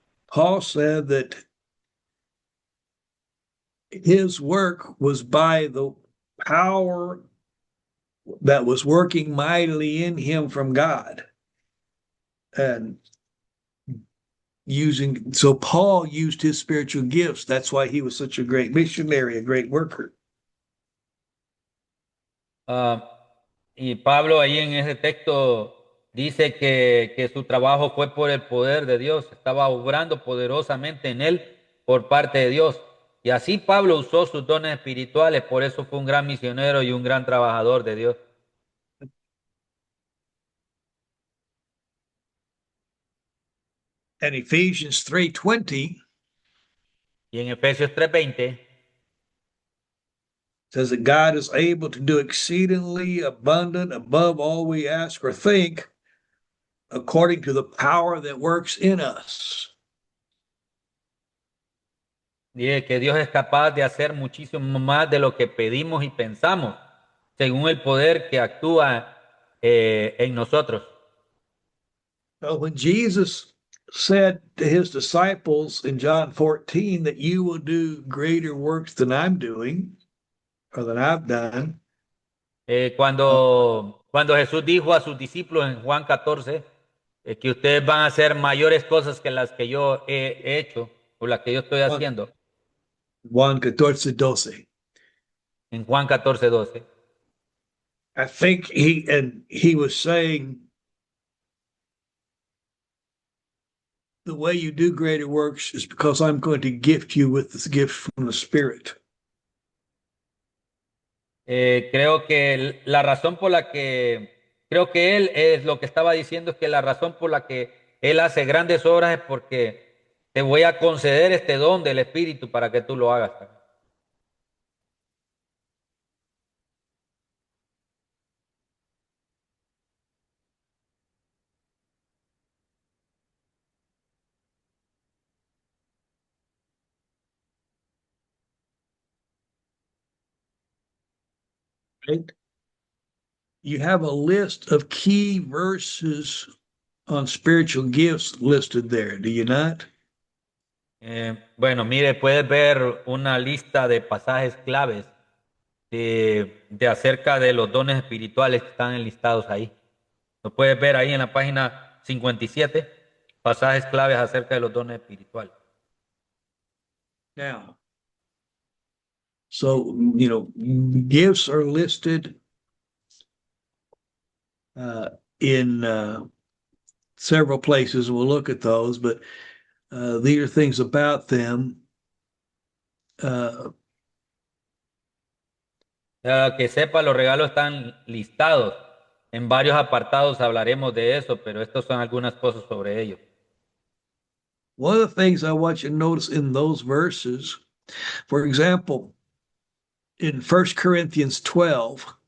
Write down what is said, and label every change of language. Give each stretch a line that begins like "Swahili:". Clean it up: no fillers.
English: Paul said that his work was by the power that was working mightily in him from God. And so Paul used his spiritual gifts. That's why he was such a great missionary, a great worker.
Spanish: y Pablo ahí en ese texto dice que su trabajo fue por el poder de Dios, estaba obrando poderosamente en él por parte de Dios. Y así Pablo usó sus dones espirituales, por eso fue un gran misionero y un gran trabajador de Dios.
English: And Ephesians 3:20
Spanish: Y en Efesios 3:20
English: says that God is able to do exceedingly abundant above all we ask or think according to the power that works in us.
Spanish: dice que Dios es capaz de hacer muchísimo más de lo que pedimos y pensamos, según el poder que actúa en nosotros.
English: So when Jesus said to his disciples in John 14 that you will do greater works than I'm doing or than I've done, uh,
Spanish: Cuando Jesús dijo a sus discípulos en Juan 14 que ustedes van a hacer mayores cosas que las que yo he hecho o las que yo estoy Juan, haciendo, Juan 14:12. en Juan 14:12.
English: I think he was saying the way you do greater works is because I'm going to gift you with this gift from the Spirit.
Spanish: Creo que la razón por la creo que él es lo que estaba diciendo es que la razón por la que él hace grandes obras es porque te voy a conceder este don del Espíritu para que tú lo hagas.
English: Right? You have a list of key verses on spiritual gifts listed there, do you not?
Spanish: Bueno, mire, puedes ver una lista de pasajes claves de acerca de los dones espirituales que están enlistados ahí. Lo puedes ver ahí en la página 57, pasajes claves acerca de los dones espirituales.
English: Now, so, gifts are listed in several places. We'll look at those, but these are things about them.
Spanish: Que sepa, los regalos están listados. En varios apartados hablaremos de eso, pero estas son algunas cosas sobre ellos.
English: One of the things I want you to notice in those verses, for example, in 1 Corinthians 12,